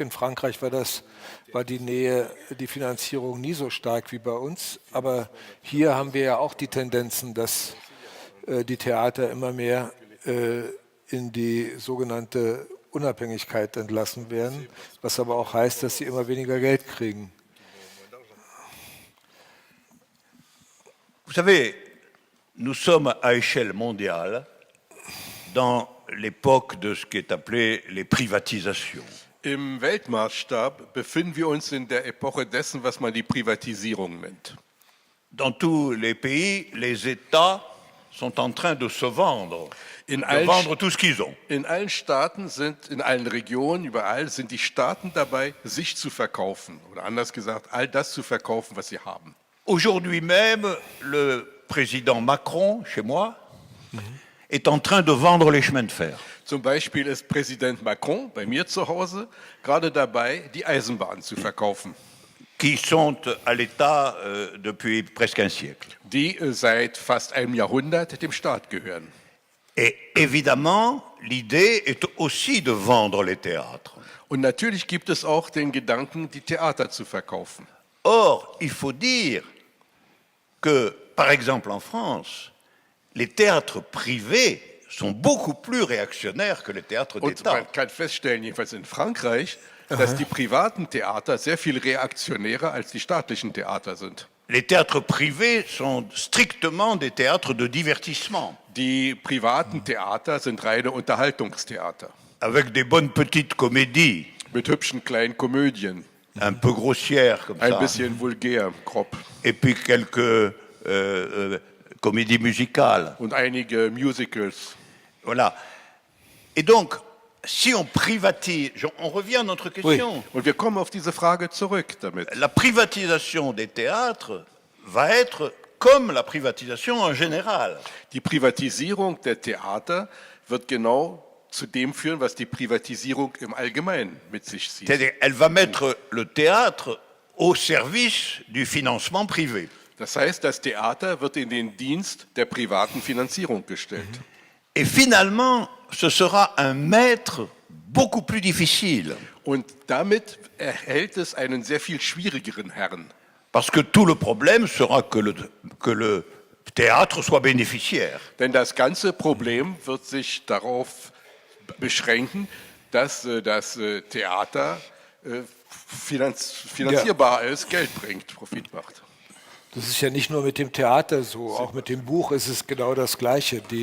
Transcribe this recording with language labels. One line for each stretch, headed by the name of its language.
German: In Frankreich war die Finanzierung nie so stark wie bei uns. Aber hier haben wir ja auch die Tendenzen, dass die Theater immer mehr in die sogenannte Unabhängigkeit entlassen werden, was aber auch heißt, dass sie immer weniger Geld kriegen.
French: Vous savez, nous sommes à échelle mondiale dans l'époque de ce qui est appelé les privatisations.
German: Im Weltmaßstab befinden wir uns in der Epoche dessen, was man die Privatisierung nennt.
French: Dans tous les pays, les États sont en train de se vendre, de vendre tout ce qu'ils ont.
German: In allen Staaten in allen Regionen, überall sind die Staaten dabei, sich zu verkaufen. Oder anders gesagt, all das zu verkaufen, was sie haben.
French: Aujourd'hui même, le président Macron, chez moi, est en train de vendre les chemins de fer.
German: Zum Beispiel ist Präsident Macron bei mir zu Hause gerade dabei, die Eisenbahn zu verkaufen.
French: Qui sont à l'État depuis presque un siècle.
German: Die seit fast einem Jahrhundert dem Staat gehören.
French: Et évidemment, l'idée est aussi de vendre les théâtres.
German: Und natürlich gibt es auch den Gedanken, die Theater zu verkaufen.
French: Or, il faut dire que, par exemple en France, les théâtres privés sont beaucoup plus réactionnaires que les théâtres
German: Und
French: d'État.
German: man kann feststellen, jedenfalls in Frankreich, dass die privaten Theater sehr viel reaktionärer als die staatlichen Theater sind.
French: Les théâtres privés sont strictement des théâtres de divertissement,
German: Die privaten Theater sind reine Unterhaltungstheater
French: avec des bonnes petites comédies,
German: mit hübschen kleinen Komödien,
French: un peu grossières comme
German: ein
French: ça,
German: bisschen vulgär, grob
French: et puis quelques comédies musicales.
German: und einige Musicals.
French: Voilà. Et donc, si on privatise, on revient à notre question.
German: Und wir kommen auf diese Frage zurück damit.
French: La privatisation des théâtres va être comme la privatisation en général.
German: Die Privatisierung der Theater wird genau zu dem führen, was die Privatisierung im Allgemeinen mit sich zieht.
French: C'est-à-dire, elle va mettre le théâtre au service du financement privé.
German: Das heißt, das Theater wird in den Dienst der privaten Finanzierung gestellt.
French: Et finalement, ce sera un maître beaucoup plus difficile.
German: Und damit erhält es einen sehr viel schwierigeren Herrn.
French: Parce que tout le problème sera que le théâtre soit bénéficiaire.
German: Denn das ganze Problem wird sich darauf beschränken, dass das Theater finanzierbar ist, Geld bringt, Profit macht. Das ist ja nicht nur mit dem Theater so, auch mit dem Buch ist es genau das Gleiche.